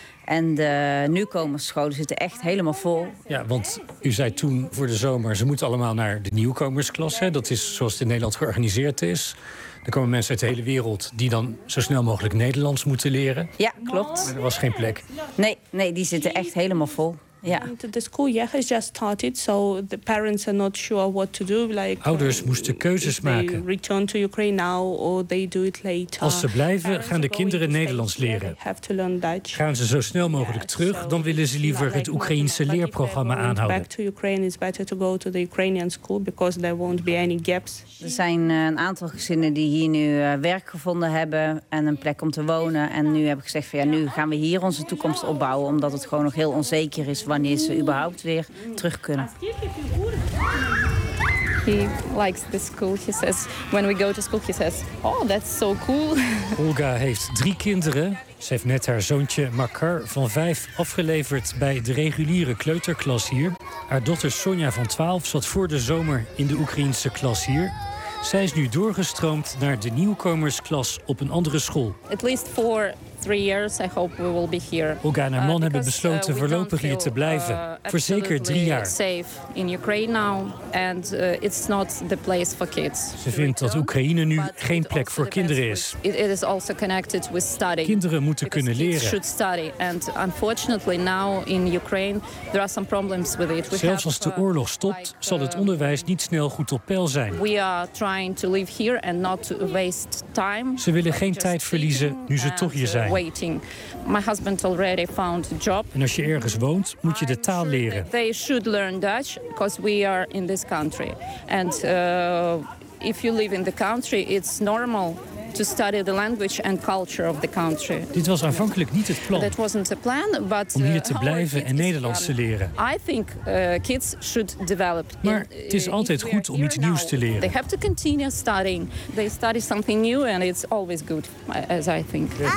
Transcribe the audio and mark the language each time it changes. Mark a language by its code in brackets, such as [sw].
[nl] En de nieuwkomers scholen zitten echt helemaal vol. Ja, want u zei toen voor de zomer, ze moeten allemaal naar de nieuwkomersklasse. Dat is zoals het in Nederland georganiseerd is. Er komen mensen uit de hele wereld die dan zo snel mogelijk Nederlands moeten leren. Ja, klopt. Maar er was geen plek. Nee, die zitten echt helemaal vol. Ja. [en] The school year has just started, so the parents are not sure what to do. Like, [nl] ouders moesten keuzes maken. [en] They return to Ukraine now or they do it later. [nl] Als ze blijven, gaan de kinderen Nederlands leren. [en] Have to learn Dutch. [nl] Gaan ze zo snel mogelijk terug, dan willen ze liever het Oekraïense leerprogramma aanhouden. [en] Back to Ukraine is better to go to the Ukrainian school because there won't be any gaps. [nl] Er zijn een aantal gezinnen die hier nu werk gevonden hebben en een plek om te wonen en nu heb ik gezegd van ja, nu gaan we hier onze toekomst opbouwen omdat het gewoon nog heel onzeker is. Wanneer ze überhaupt weer terug kunnen. [en] He likes the school. He says when we go to school, he says, oh, that's so cool. [nl] Olga heeft 3 kinderen. Ze heeft net haar zoontje Makar van 5 afgeleverd bij de reguliere kleuterklas hier. Haar dochter Sonja van 12 zat voor de zomer in de Oekraïense klas hier. Zij is nu doorgestroomd naar de nieuwkomersklas op een andere school. [en] At least 3 years, I hope we will be here. [nl] Olga en haar man hebben besloten voorlopig hier te blijven. Voor zeker 3 jaar. [en] Safe in Ukraine now and it's not the place for kids. [nl] Ze vindt dat Oekraïne nu geen plek voor kinderen is. [en] It is also connected with study. [nl] Kinderen moeten [en] because [nl] kunnen leren. [en] Kids should study and unfortunately now in Ukraine there are some problems with it. [nl] Zelfs als de oorlog stopt, zal het onderwijs niet snel goed op peil zijn. [en] We are trying to live here and not to waste time. [nl] Ze willen geen tijd verliezen nu ze toch hier zijn. [en] Waiting. My husband already found a job. [nl] En als je ergens woont, moet je de taal leren. [en] They should learn Dutch because we are in this country. And if you live in the country, it's normal to study the language and culture of the country. [nl] Dit was aanvankelijk niet het plan. [en] That wasn't a plan, but [nl] om hier te blijven en Nederlands te leren. [en] I think kids should develop. [nl] Maar het is altijd goed om iets nieuws te leren. [en] They have to continue studying. They study something new and it's always good, as I think.